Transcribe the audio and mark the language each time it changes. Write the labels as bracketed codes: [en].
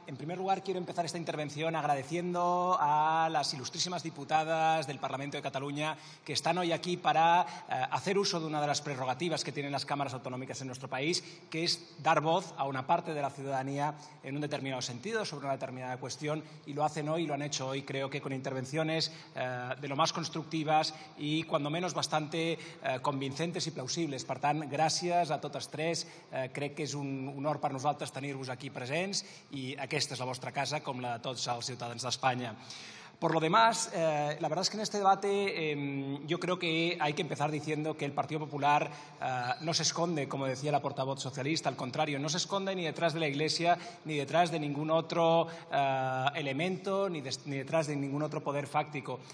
[es] En primer lugar, quiero empezar esta intervención agradeciendo a las ilustrísimas diputadas del Parlamento de Cataluña que están hoy aquí para hacer uso de una de las prerrogativas que tienen las cámaras autonómicas en nuestro país, que es dar voz a una parte de la ciudadanía en un determinado sentido, sobre una determinada cuestión, y lo hacen hoy, lo han hecho hoy, creo que con intervenciones de lo más constructives i, cuando menos, bastante convincentes i plausibles. [ca] Per tant, gràcies a totes tres. Crec que és un honor per nosaltres tenir-vos aquí presents i aquesta és la vostra casa, com la de tots els ciutadans d'Espanya. [es] Por lo demás, la verdad es que en este debate yo creo que hay que empezar diciendo que el Partido Popular no se esconde, como decía la portavoz socialista, al contrario, no se esconde ni detrás de la Iglesia, ni detrás de ningún otro elemento, ni detrás de ningún otro poder fáctico.